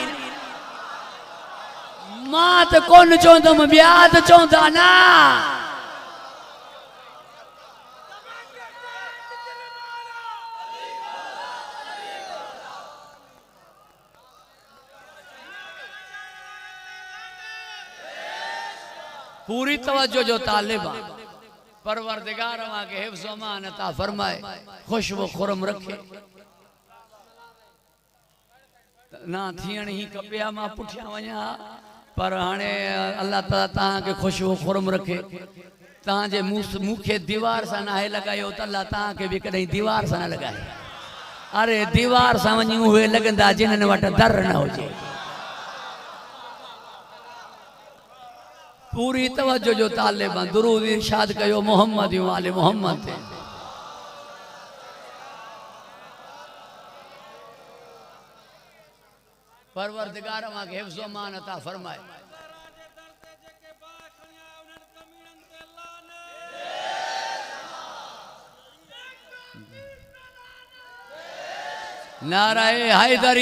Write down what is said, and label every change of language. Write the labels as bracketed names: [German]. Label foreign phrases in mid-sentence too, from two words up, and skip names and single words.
[Sindhi] मां त कोन चवंदुमि ॿिया त चवंदा न पूरी तवज्जो जो तालिब परवरदिगार मां के हिफ्ज़ व अमान अता फरमाए खुश व खुरम रखे ना थियण ही खपे मां पुठिया वञा पर हाणे अल्लाह ताला तहां के खुश व खुरम रखे तहां जे मुखे दीवार सा नाहे लगायो त अल्लाह तहां के भी कदई दीवार सा न लगाए अरे दीवार सा वञी उहे लगंदा जिन्हनि वटि दर न हुजे पूरी तवज्जो जो तालिब दुरूद इरशाद कयो मोहम्मद वाले मोहम्मद ते परवरदिगार मां के हिफ्ज़ व अमान अता फरमाए नाराए हैदरी